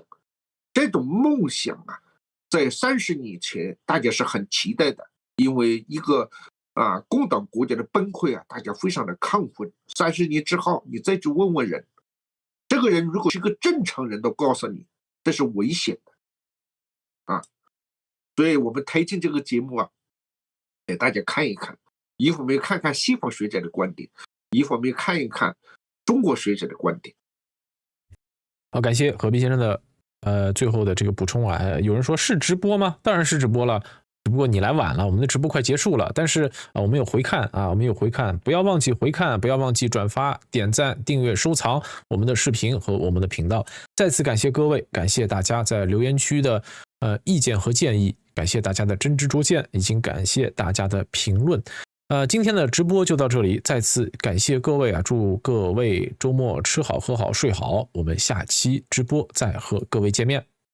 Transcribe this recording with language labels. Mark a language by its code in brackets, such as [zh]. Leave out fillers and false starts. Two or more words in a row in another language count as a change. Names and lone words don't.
[zh] 這種夢想在30年前大家是很期待的，因為一個共黨國家的崩潰大家非常的亢奮。30年之後，你再去問問人，這個人如果是個正常人都告訴你這是危險的所以我們推薦這個節目給大家看一看，一方面看看西方學者的觀點，一方面看一看中國學者的觀點。好，感謝何必先生的最後的这個補充有人說是直播嗎？當然是直播了，只不過你來晚了，我們的直播快結束了。但是我們有回看我們有回看，不要忘記回看，不要忘記轉發、點讚、訂閱、收藏我們的視頻和我們的頻道。再次感謝各位，感謝大家在留言區的意見和建議，感謝大家的真知灼見，已經感謝大家的評論。今天的直播就到這裡，再次感謝各位祝各位周末吃好喝好睡好，我們下期直播再和各位見面。